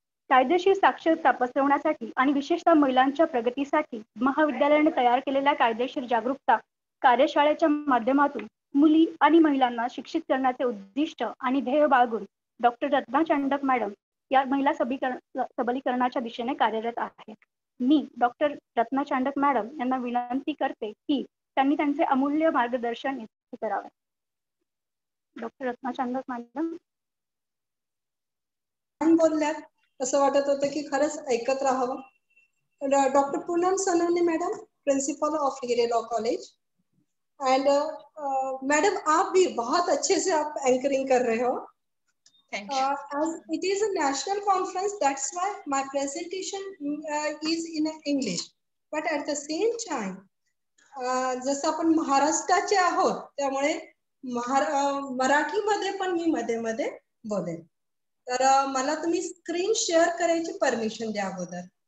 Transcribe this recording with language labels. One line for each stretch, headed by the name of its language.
Marathi: कायदेशीर साक्षरता पसरवण्यासाठी आणि विशेषतः महिलांच्या प्रगतीसाठी महाविद्यालयाने तयार केलेल्या कायदेशीर जागरूकता कार्यशाळेच्या माध्यमातून मुली आणि महिलांना शिक्षित करण्याचे उद्दिष्ट आणि ध्येय बाळगून डॉक्टर रत्ना चांडक मॅडम या महिला सबलीकरणाच्या दिशेने कार्यरत आहे. मी डॉक्टर रत्ना चांडक मॅडम यांना विनंती करते की त्यांनी त्यांचे अमूल्य मार्गदर्शन इथे करावे. Doctor Ratna Chandak madam. बोलल्यात असं वाटत होतं की खरंच ऐकत राहावं.
English: Doctor Poonam Sonone madam, principal of Hire law college.
Hindi: And madam आप भी बहुत अच्छे से आप एंकरिंग कर रहे हो.
English: As it is a national conference, that's why my presentation is in English. But at the same time,
Marathi: जसं आपण महाराष्ट्राचे आहोत त्यामुळे मराठीमध्ये पण मी मध्ये मध्ये बोलेन. तर मला तुम्ही स्क्रीन शेअर करायची परमिशन द्या अगोदर.